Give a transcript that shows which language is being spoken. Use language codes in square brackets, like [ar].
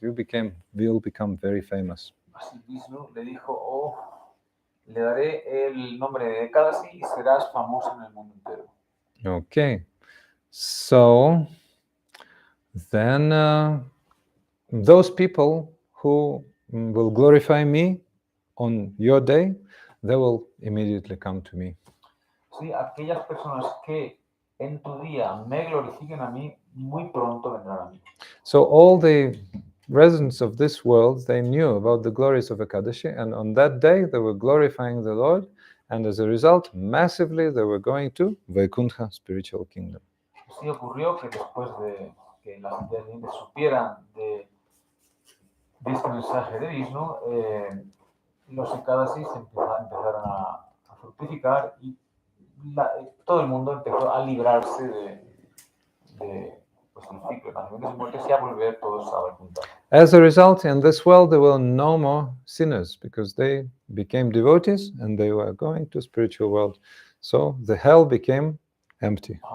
[en] You will become very famous. [es] Así Vishnu le dijo, le daré el nombre de Ekadashi y serás famoso en el mundo entero. [en] Okay. So then those people who will glorify me on your day, they will immediately come to me. [es] Sí, aquellas personas que en tu día me glorifiquen a mí, muy pronto vendrán a mí. [en] So all the residents of this world, they knew about the glories of Ekadashi, and on that day they were glorifying the Lord, and as a result, massively they were going to Vaikuntha, spiritual kingdom. [es] Sí ocurrió que después de que las entidades supieran de este mensaje de Vishnu, los Ekadasis empezaron a fructificar y todo el mundo empezó a librarse del ciclo de nacimientos y muertes y a volver todos a Vaikuntha. [en] As a result, in this world there were no more sinners because they became devotees and they were going to spiritual world. So the hell became empty.